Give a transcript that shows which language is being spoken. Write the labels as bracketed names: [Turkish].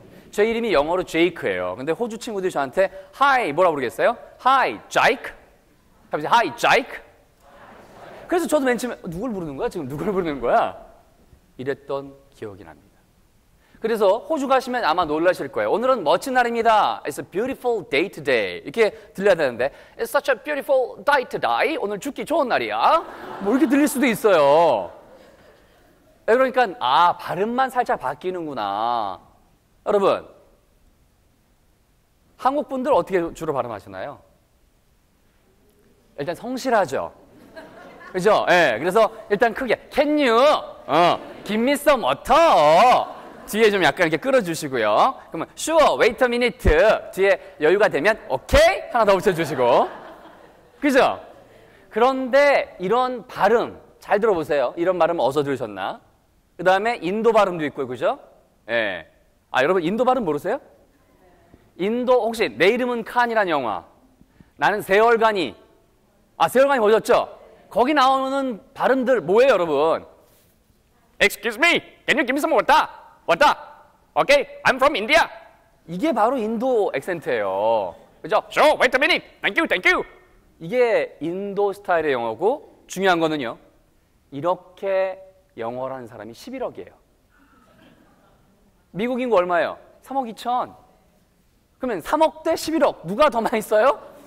[Korean] 제 이름이 영어로 제이크예요. 근데 호주 친구들이 저한테 Hi 뭐라고 부르겠어요? [English] Hi, Jake. [Korean] 해보세요. [English] Hi, Jake. [Korean] 그래서 저도 맨 처음에 누굴 부르는 거야? 지금 누굴 부르는 거야? 이랬던 기억이 납니다. 그래서 호주 가시면 아마 놀라실 거예요. 오늘은 멋진 날입니다. [English] It's a beautiful day today. [Korean] 이렇게 들려야 되는데 [English] It's such a beautiful day today. [Korean] 오늘 죽기 좋은 날이야. 뭐 이렇게 들릴 수도 있어요. 그러니까 발음만 살짝 바뀌는구나. 여러분, 한국 분들 어떻게 주로 발음하시나요? 일단 성실하죠. 그죠? 예. 그래서 일단 크게 [English] Can you give me some water? [Korean] 뒤에 좀 약간 이렇게 끌어주시고요. 그러면 [English] sure, wait a minute. [Korean] 뒤에 여유가 되면 오케이 하나 더 붙여주시고. 그죠? 그런데 이런 발음 잘 들어보세요. 이런 발음 어디서 들으셨나? 그 다음에 인도 발음도 있고요. 그죠? 예. 아, 여러분 인도 발음 모르세요? 인도 혹시 내 이름은 칸이라는 영화. 나는 세월간이. 아, 세월간이 보셨죠? 거기 나오는 발음들 뭐예요, 여러분? [English] Excuse me, can you give me some water? Water. Okay, I'm from India. [Korean] 이게 바로 인도 액센트예요. 그죠? [English] Sure, wait a minute. Thank you, thank you. [Korean] 이게 인도 스타일의 영어고 중요한 거는요. 이렇게 영어를 하는 사람이 11억이에요. 미국 인구 얼마예요? 3억 2천. 그러면 3억 대 11억. 누가 더 많이 써요?